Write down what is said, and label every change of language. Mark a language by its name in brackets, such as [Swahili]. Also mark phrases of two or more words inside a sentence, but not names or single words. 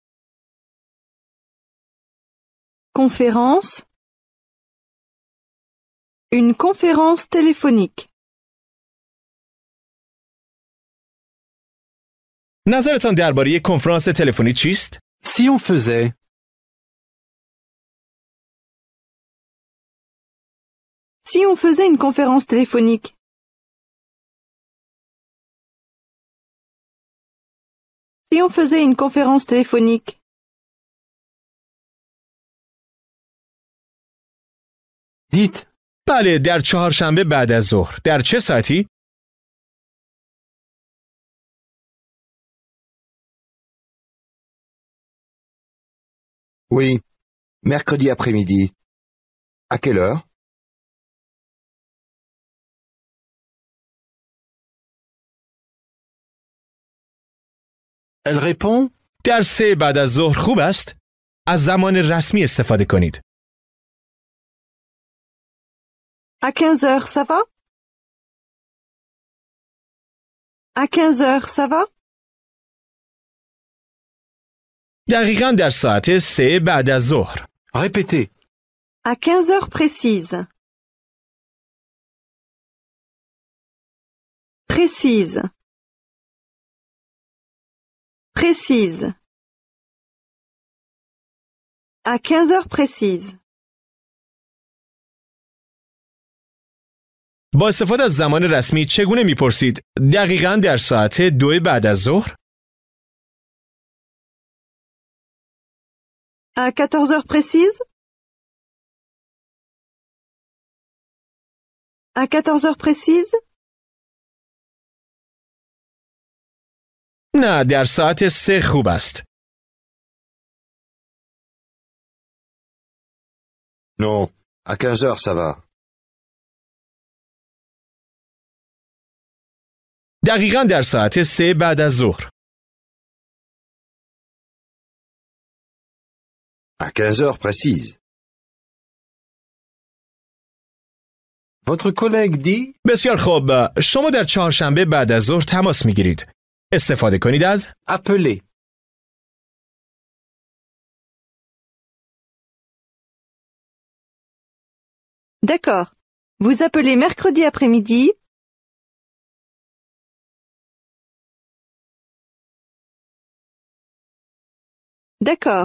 [French] Conférence. Une conférence téléphonique. [Persian] نظرتان درباره یک کنفرانس تلفنی چیست؟ [French] Si on faisait. Si on faisait une conférence téléphonique. Si on faisait une conférence téléphonique. Dites. [Persian] بله در چهارشنبه بعد از ظهر. در چه ساعتی؟ [French] Oui. Mercredi après-midi. À quelle heure? Elle répond. [Persian] در 3 بعد از ظهر خوب است؟ از زمان رسمی استفاده کنید. [French] À 15 heures, ça va? À 15 heures, ça va? [Persian] دقیقاً در ساعت 3 بعد از ظهر. [French] Répétez. À 15 heures précises. Précise. Précise. À 15 heures précises. [Persian] با استفاده از زمان رسمی چگونه میپرسید؟ دقیقاً در ساعت 2 بعد از ظهر؟ [French] À 14 heures précises? À 14 heures précises? [Persian] نه، در ساعت 3 خوب است. [French] Non, à 15 heures ça va. [Persian] دقیقاً در ساعت 3 بعد از ظهر. [French] À 15 heures précises. Votre collègue dit [Persian] بسیار خوب. شما در چهارشنبه بعد از ظهر تماس میگیرید. استفاده کنید از [French] appeler. D'accord. Vous appelez mercredi après-midi? D'accord.